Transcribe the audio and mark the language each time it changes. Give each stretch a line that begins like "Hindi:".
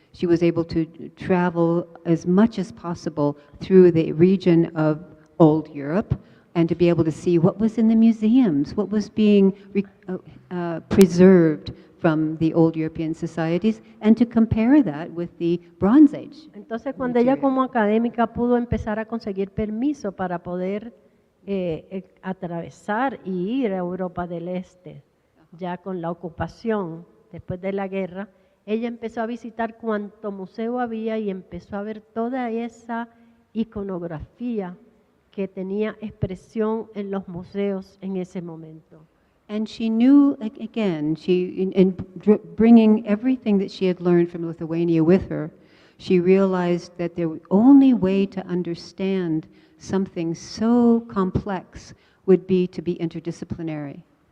English: She was able to travel as much as possible through the region of Old Europe and to be able to see what was in the museums, what was being preserved from the old European societies, and to compare that with the Bronze Age.
Spanish: Entonces, cuando ella como académica pudo empezar a conseguir permiso para poder atravesar y ir a Europa del Este, ya con la ocupación después de la guerra, ella empezó a visitar cuanto museo había y empezó a ver toda esa iconografía que tenía expresión en los museos en ese momento.
English: And she knew, again, in bringing everything that she had learned from Lithuania with her, she realized that the only way to understand something so complex would be to be interdisciplinary.